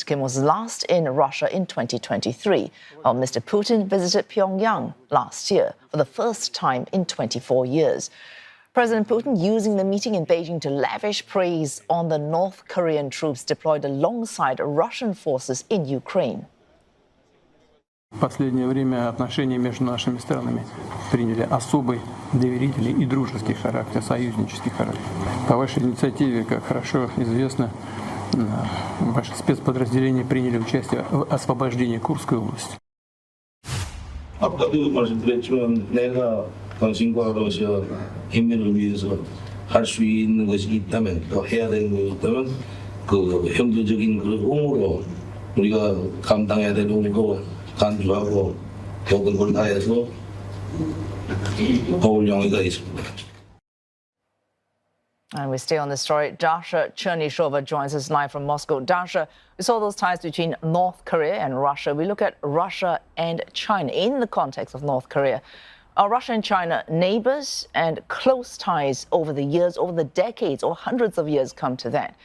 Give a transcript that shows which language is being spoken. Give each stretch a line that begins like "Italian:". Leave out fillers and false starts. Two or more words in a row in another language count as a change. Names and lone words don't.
English: Kim was last in Russia in 2023, while Mr. Putin visited Pyongyang last year for the first time in 24 years. President Putin using the meeting in Beijing to lavish praise on the North Korean troops deployed alongside Russian forces in Ukraine.
Russian: В последнее время отношения между нашими странами приняли особый доверительный и дружеский характер, союзнический характер. По вашей инициативе, как хорошо известно, ваши спецподразделения приняли участие в освобождении Курской области.
Korean: 아까도 말씀드렸지만 내가 당신과 러시아 인민을 위해서 할 수 있는 것이 있다면, 또 해야 되는 것이 있다면 그 형제적인 그 의무로 우리가 감당해야 될 의무로 간주하고 모든 걸 다해서 도울 용의가 있습니다.
English: And we stay on this story. Dasha Chernyshova joins us live from Moscow. Dasha, we saw those ties between North Korea and Russia. We look at Russia and China in the context of North Korea. Are Russia and China neighbors, and close ties over the years, over the decades or hundreds of years come to that?